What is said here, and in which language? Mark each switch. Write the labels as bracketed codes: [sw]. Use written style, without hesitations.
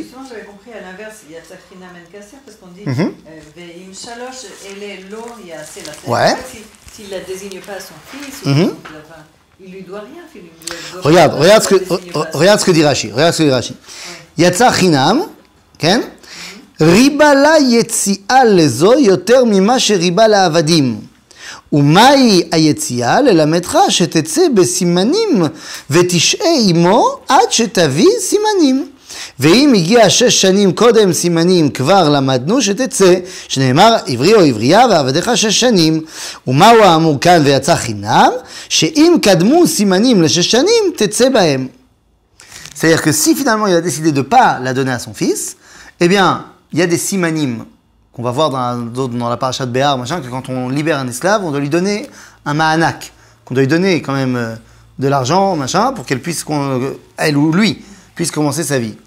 [fr] Justement, j'avais compris à l'inverse, il y a Tsakrina Menkasser, parce qu'on dit [he] Ve'im Shalosh, ele lo ya'aseh la. [fr] Ouais. S'il ne la désigne pas à son fils, il lui doit rien. Regarde ce que dit Rashi. [he] Yatsa chinam, כן? ריבה לה יציאה לזו יותר ממה שריבה לעבדים. ומהי היציאה? ללמדך שתצא בסימנים ותשעה עמו עד שתביא סימנים. ואם הגיע 6 שנים קודם סימנים כבר למדנו שתצא, שנאמר עברי או עברייה ועבדיך 6 שנים. ומהו האמור כאן ויצא חינם? שאם קדמו סימנים ל6 שנים תצא בהם. [fr] C'est-à-dire que si finalement il a décidé de ne pas la donner à son fils, eh bien, il y a des simanim qu'on va voir dans la paracha de Béar, machin, que quand on libère un esclave, on doit lui donner un ma'anak, qu'on doit lui donner quand même de l'argent, machin, pour qu'elle puisse, elle ou lui, puisse commencer sa vie.